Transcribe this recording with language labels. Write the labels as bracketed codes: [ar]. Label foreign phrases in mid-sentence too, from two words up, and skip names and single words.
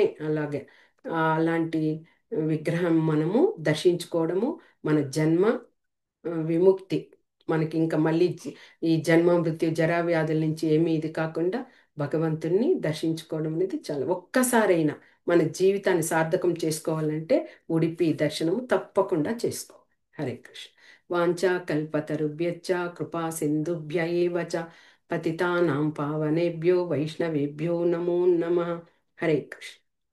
[te] అలాగే అలాంటి విగ్రహం మనము దర్శించుకోవడము మన జన్మ విముక్తి. మనకి ఇంకా మళ్ళీ ఈ జన్మ మృత్యు జరా వ్యాధుల నుంచి ఏమీ ఇది కాకుండా భగవంతుణ్ణి దర్శించుకోవడం అనేది చాలా, ఒక్కసారైనా మన జీవితాన్ని సార్థకం చేసుకోవాలంటే ఉడిపి దర్శనము తప్పకుండా చేసుకోవాలి. హరే కృష్ణ. [sa] వాంఛా కల్పతరుభ్యశ్చ కృపా సింధుభ్య ఏవ చ పతితానాం పావనేభ్యో వైష్ణవేభ్యో నమో నమః. [te] హరే కృష్ణ.